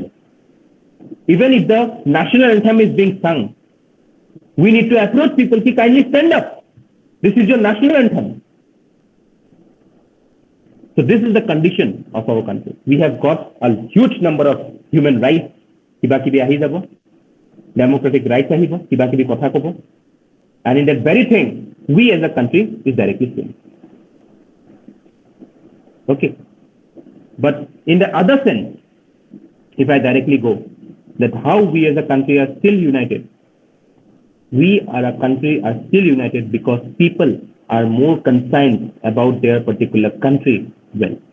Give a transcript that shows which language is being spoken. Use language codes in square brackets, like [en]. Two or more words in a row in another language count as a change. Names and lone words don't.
[en] Even if the national anthem is being sung, we need to approach people ki kindly stand up. This is your national anthem. So this is the condition of our country. We have got a huge number of human rights. [as] কিবা কিবি আহি যাব. [en] Democratic rights [as] আহি ব. কিবা কিবি কথা কʼব. [en] And in that very thing, we as a country is directly failing. Okay. But in the other sense, if I directly go, that how we as a country are still united. We are a country are still united because people are more concerned about their particular country well.